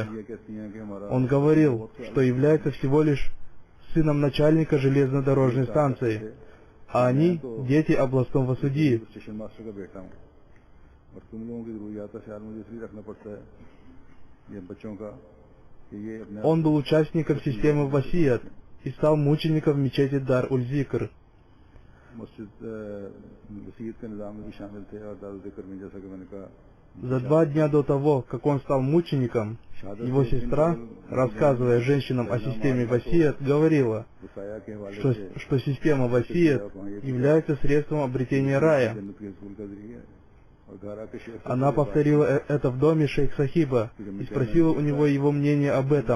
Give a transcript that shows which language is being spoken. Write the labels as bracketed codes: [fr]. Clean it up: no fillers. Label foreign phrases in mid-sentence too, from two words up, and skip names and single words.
[ru] Он говорил, что является всего лишь сыном начальника железнодорожной станции, а они – дети областного судьи. Он был участником системы Васият и стал мучеником в мечети Дар-уль-Зикр. [ur] مسجد وصیت کے نظام میں بھی شامل تھے اور دار الذکر میں، جیسا کہ میں نے کہا, [ru] За 2 дня до того, как он стал мучеником, его сестра, рассказывая женщинам о системе Васият, говорила, что система Васият является средством обретения рая. Она повторила это в доме шейх Сахиба и спросила у него его мнение об этом.